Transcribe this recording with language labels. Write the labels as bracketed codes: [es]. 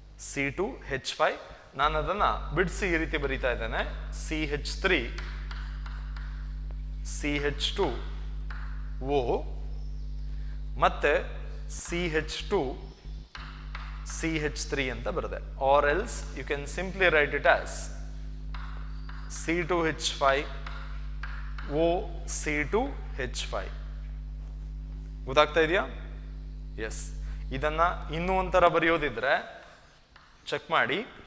[kn] C2H5 ನಾನು ಅದನ್ನ ಬಿಡಿಸಿ ಈ ರೀತಿ ಬರೀತಾ ಇದ್ದೇನೆ. CH3 CH2O ಮತ್ತೆ CH2 CH3 ಅಂತ ಬರುತ್ತೆ. [en] Or else you can simply write it as C2H5 OC2H5. [kn] ಗೊತ್ತಾಗ್ತಾ ಇದೆಯಾ? [en] Yes. [kn] ಇದನ್ನ ಇನ್ನೂ ಒಂಥರ ಬರೆಯೋದಿದ್ರೆ ಚೆಕ್ ಮಾಡಿ.